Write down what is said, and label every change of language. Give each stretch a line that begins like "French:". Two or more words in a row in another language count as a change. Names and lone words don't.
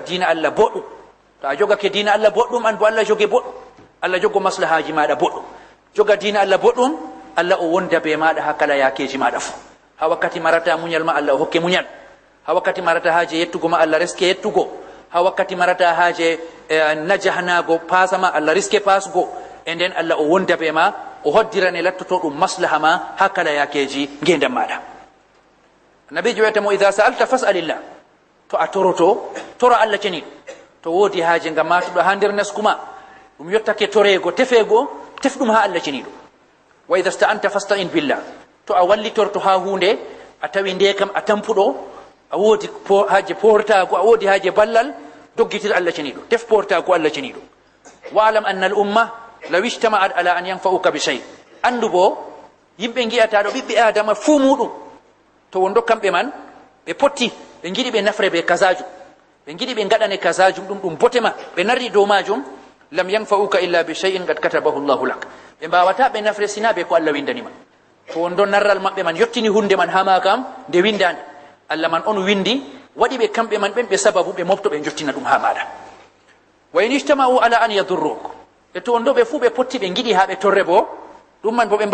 Fula: dina Allah boɗɗum to a jogake dina Allah boɗɗum an bo Allah joge boɗɗum Allah jogo maslahaji maɗa boɗɗum joga dina Allah boɗɗum Allah o wonda be maɗa ha kala yakeji maɗa fo ha wakkati marata muñal ma Allah o hokke muñal ha wakkati marata haaje yettugo ma Allah reske yettugo ha wakkati marata haaje najahnago pasama Allah riske pasgo e nden Allah o wonda be ma o hoddirane lattoto ɗum maslaha ma ha kala yakeji ngendam maɗa nabijo wiyata mo
Arabic: إذا سألت فاسأل الله
Fula: to a toroto toro Allah ceniɗo to woodi haaje ngam matuɗo ha nder naskuma ɗum yottake torego tefego tef ɗum ha Allah ceniɗo
Arabic: وإذا استعنت فاستعن بالله
Fula: to a wallitorto ha hunde a tawi nde kam a tampuɗo a woodi haaje portago a woodi haaje ballal doggitir Allah ceniɗo defporta ko Allah ceniɗo
Arabic: واعلم أن ال الأمة لو اجتمعت على أن ينفعوك بشيء
Fula: andu bo yimɓe gi'ataɗo ɓiɓɓe adama fuu muɗum to wondo kamɓe man ɓe potti ɓe giɗi ɓe nafre be kasajum ɓe giɗi ɓe gaɗane kasajum ɗum bote ma ɓe narri dow majum
Arabic: لم ينفعوك إلا بشيء قد كتبه الله
Fula: lak ɓe mbawata ɓe nafre sina be ko Allah windanima to wondo narral maɓɓe man yottini hunde man hama kam nde windande Allah man on windi waɗi ɓe kamɓe man ɓen ɓe sababu ɓe mofto ɓe jottina ɗum ha maɗa
Arabic: وإن اجتمعوا على أن يضروك
Fula: e to wondo ɓe fuu ɓe potti ɓe giɗi ha ɓe torre bo ɗum man bo ɓe